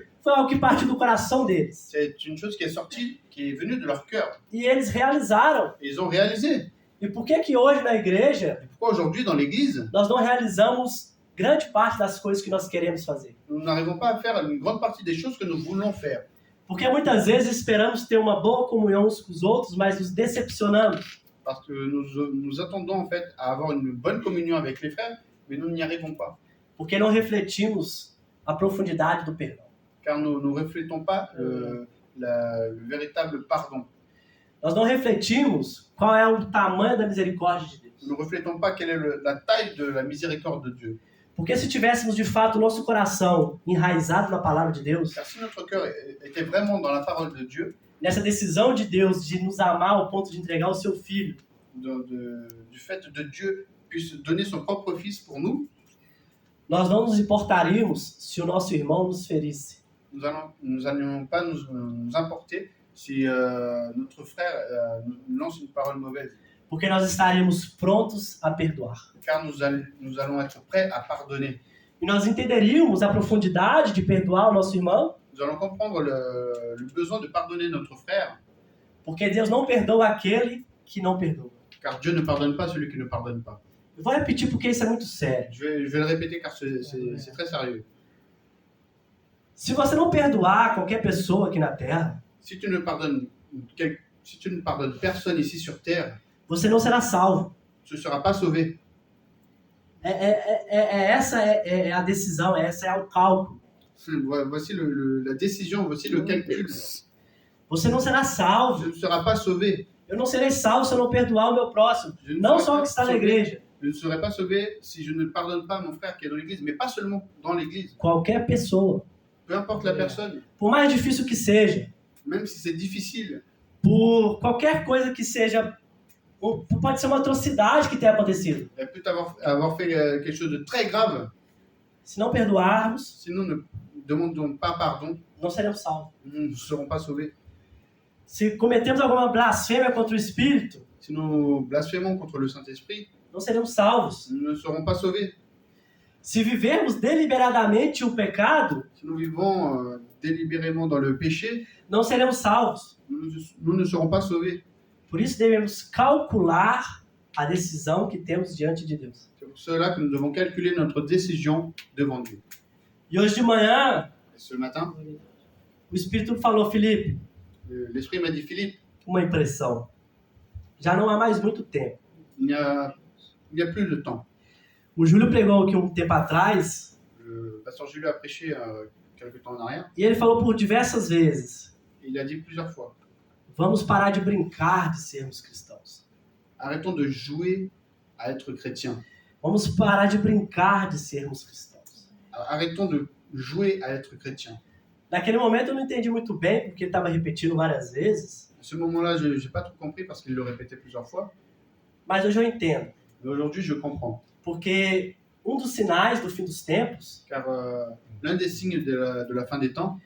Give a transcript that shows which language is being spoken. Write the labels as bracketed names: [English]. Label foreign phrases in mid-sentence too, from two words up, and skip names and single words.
[Portuguese] foi algo que partiu do coração deles. [French] c'est une chose qui est sortie, qui est venue de leur cœur. [Portuguese] E eles realizaram. [French] Et ils ont réalisé. [Portuguese] E por que hoje na igreja [French] Et pourquoi aujourd'hui dans l'Église, [Portuguese] nós não realizamos grande parte das coisas que nós queremos fazer? [French] nous n'arrivons pas à faire une grande partie des choses que nous voulons faire? [Portuguese] Porque muitas vezes esperamos ter uma boa comunhão uns com os outros, mas nos decepcionamos. [French] Parce que nous attendons en fait à avoir une bonne communion avec les frères, mais nous n'y arrivons pas. [Portuguese] Porque não refletimos a profundidade do perdão. [French] car nous ne reflétons pas le véritable pardon. [Portuguese] Nós não refletimos qual é o tamanho da misericórdia de Deus. [French] Nous ne reflétons pas quelle est la taille de la miséricorde de Dieu. [Portuguese] Porque se tivéssemos de fato o nosso coração enraizado na palavra de Deus, [French] Car si notre cœur était vraiment dans la parole de Dieu, [Portuguese] nessa decisão de Deus de nos amar ao ponto de entregar o seu filho, [French] du fait de Dieu puisse donner son propre fils pour nous, [Portuguese] nós não nos importaríamos se o nosso irmão nos ferisse. [French] nous n'allions pas nous importer si notre frère nous lance une parole mauvaise. [Portuguese] Porque nós estaríamos prontos a perdoar. [French] Car nous allons être prêts à pardonner. [Portuguese] E nós entenderíamos a profundidade de perdoar o nosso irmão, [French] Nous allons comprendre le besoin de pardonner notre frère, [Portuguese] porque Deus não perdoa aquele que não perdoa. [French] car Dieu ne pardonne pas celui qui ne pardonne pas. [Portuguese] Eu vou repetir porque isso é muito sério. [French] Je vais le répéter car c'est très sérieux. [Portuguese] Se você não perdoar qualquer pessoa aqui na Terra, [French] Si tu ne pardonnes personne ici sur terre, [Portuguese] você não será salvo. [French] tu ne seras pas sauvé. [Portuguese] Essa é a decisão, essa é o cálculo. [French] Voici la décision, voici le calcul. [Portuguese] Você não será salvo. [French] Je ne serai pas sauvé. [Portuguese] Eu não serei salvo se eu não perdoar o meu próximo. [French] Je ne [Portuguese] Não [French] serai [Portuguese] só o [French] pas [Portuguese] que está na [French] sauvé. [Portuguese] igreja. [French] Je ne serai pas sauvé si je ne pardonne pas mon frère qui est dans l'église, mais pas seulement dans l'église. [Portuguese] Qualquer pessoa. [French] Peu importe la personne, [Portuguese] Por mais difícil que seja, [French] même si c'est difficile, [Portuguese] por qualquer coisa que seja, pode ser uma atrocidade que tenha acontecido. [French] elle peut avoir fait quelque chose de très grave. [Portuguese] Se não perdoarmos, [French] Si nous ne demandons pas pardon, [Portuguese] não seremos salvos. [French] nous ne serons pas sauvés. [Portuguese] Se cometemos alguma blasfêmia contra o Espírito, [French] Si nous blasphémons contre le Saint-Esprit, [Portuguese] não seremos salvos. [French] nous ne serons pas sauvés. [Portuguese] Se vivermos deliberadamente o pecado, [French] Si nous vivons délibérément dans le péché, [Portuguese] não seremos salvos. [French] nous ne serons pas sauvés. [Portuguese] Por isso devemos calcular a decisão que temos diante de Deus. [French] C'est pour cela que nous devons calculer notre décision devant Dieu. [Portuguese] E hoje de manhã, [French] Et ce matin, [Portuguese] o Espírito falou, Felipe, [French] l'Esprit m'a dit, Philippe, [Portuguese] uma impressão. Já não há mais muito tempo. [French] il n'y a plus de temps. [Portuguese] O Júlio pregou aqui um tempo atrás [French] Le pasteur Julio a prêché quelque temps en arrière. [Portuguese] e ele falou por diversas vezes, [French] Il a dit plusieurs fois, [Portuguese] vamos parar de brincar de sermos cristãos. [French] arrêtons de jouer à être chrétien. [Portuguese] Vamos parar de brincar de sermos cristãos. [French] Arrêtons de jouer à être chrétien. [Portuguese] Naquele momento eu não entendi muito bem, porque ele estava repetindo várias vezes, [French] À ce moment-là, je n'ai pas tout compris parce qu'il le répétait plusieurs fois. [Portuguese] mas hoje eu entendo. [French] Mais aujourd'hui, je comprends. [Portuguese] Porque um dos sinais do fim dos tempos [French] Car l'un des signes de la fin des temps,